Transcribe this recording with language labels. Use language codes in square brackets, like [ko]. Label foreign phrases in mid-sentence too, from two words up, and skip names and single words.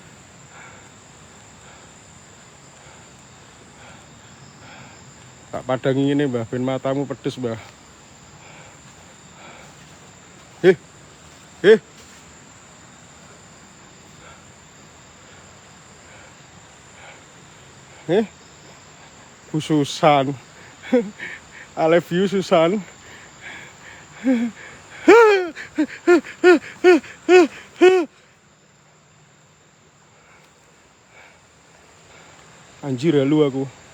[jv] Tak padangi ngene, Mbah, ben matamu pedes, Mbah. Bu Susan. [en] I love you, Susan. [id] Anjir, halu aku.